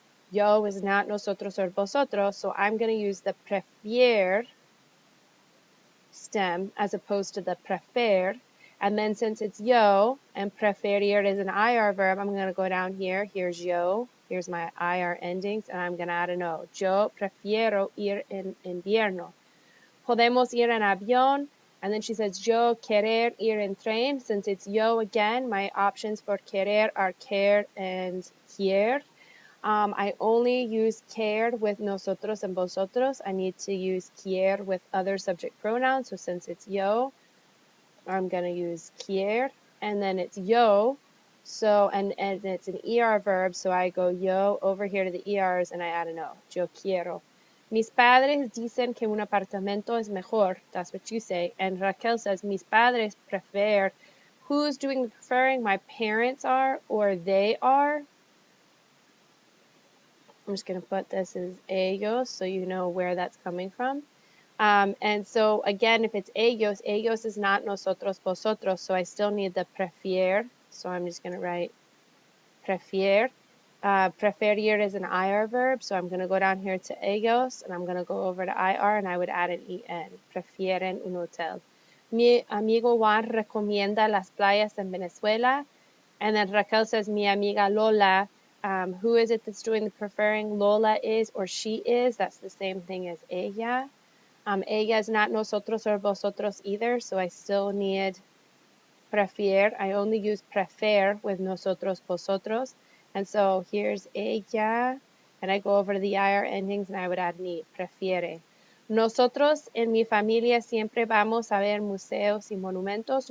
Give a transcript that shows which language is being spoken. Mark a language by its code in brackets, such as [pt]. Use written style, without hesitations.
[en] Yo is not nosotros or vosotros, so I'm going to use the prefier stem as opposed to the prefer. And then since it's yo and preferir is an IR verb, I'm going to go down here. Here's yo. Here's my IR endings, and I'm going to add an O. [es] Yo prefiero ir en invierno. Podemos ir en avión. [en] And then she says, [es] yo querer ir en tren. [en] Since it's yo again, my options for querer are quer and quier. I only use quer with nosotros and vosotros. I need to use quier with other subject pronouns. So since it's yo, I'm going to use quier. And then it's yo. So, and it's an ER verb. So I go yo over here to the ERs and I add an O. [es] Yo quiero. Mis padres dicen que un apartamento es mejor. [en] That's what you say. And Raquel says, [es] mis padres [en] prefer. Who's doing the preferring? My parents are or they are. I'm just going to put this as ellos so you know where that's coming from. And so again, if it's ellos, ellos is not nosotros, vosotros. So I still need the prefier. So I'm just going to write prefier. Preferir is an IR verb, so I'm going to go down here to ellos, and I'm going to go over to IR, and I would add an EN. [es] Prefieren un hotel. Mi amigo Juan recomienda las playas en Venezuela. [en] And then Raquel says, [es] mi amiga Lola. [en] Who is it that's doing the preferring? Lola is or she is. That's the same thing as ella. Ella is not nosotros or vosotros either, so I still need prefier. I only use prefer with nosotros, vosotros. And so here's ella, and I go over to the IR endings, and I would add ni, prefiere. [es] Nosotros en mi familia siempre vamos a ver museos y monumentos.